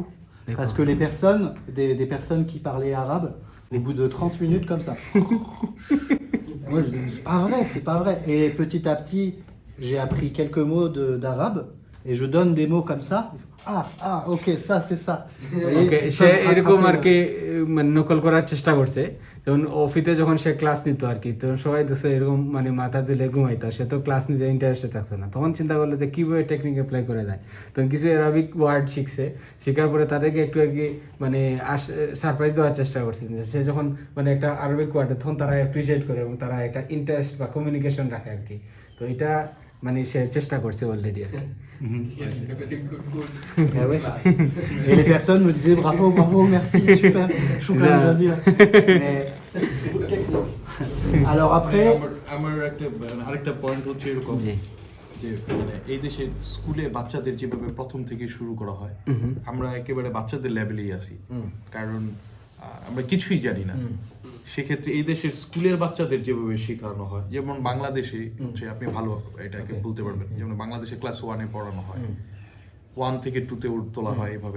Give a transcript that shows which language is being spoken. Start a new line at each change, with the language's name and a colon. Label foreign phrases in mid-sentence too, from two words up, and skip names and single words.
French: Parce que les personnes, des personnes qui parlaient arabe, au bout de 30 minutes comme ça. Moi je dis, c'est pas vrai. Et petit à petit, j'ai appris quelques mots d'arabe et je donne des mots comme ça. Ah, ok, ça c'est ça.
Bangla: ওকে, সে এরকম আর কি মানে নকল করার চেষ্টা করছে। তখন অফিসে যখন সে ক্লাস নিত আর কি, তখন সবাই দেখছে এরকম মানে মাথা তুলে ঘুমাইতো, সে তো ক্লাস নিতে ইন্টারেস্টেড থাকতো না। তখন চিন্তা করলো যে কীভাবে
English: technique apply
Bangla: করা যায়। তখন কিছু
English: Arabic word
Bangla: শিখছে, শেখার পরে তাদেরকে একটু আর কি মানে সারপ্রাইজ দেওয়ার চেষ্টা করছে। সে যখন মানে একটা
English: Arabic word
Bangla: তখন তারা অ্যাপ্রিসিয়েট করে এবং তারা একটা ইন্টারেস্ট বা কমিউনিকেশন রাখে আর কি। তো এটা মানে সে চেষ্টা করছে অলরেডি আর কি।
French: Ah ouais. Et les personnes me disaient bravo, merci, super, choukran, vas-y. Alors après,
Bangla: আমার আরেকটা পয়েন্ট হচ্ছে এরকম যে মানে এই দেশে স্কুলে বাচ্চাদের যেভাবে প্রথম থেকে শুরু করা হয়, আমরা একেবারে বাচ্চাদের লেভেলেই আছি, কারণ আমরা কিছুই জানি না। সেক্ষেত্রে এই দেশের স্কুলের বাচ্চাদের যেভাবে শেখানো হয়, যেমন বাংলাদেশে হচ্ছে আপনি ভালো এটাকে বলতে পারবেন, যেমন বাংলাদেশে ক্লাস 1-এ পড়ানো হয়, 1 থেকে 2-তে তোলা হয় এভাবে।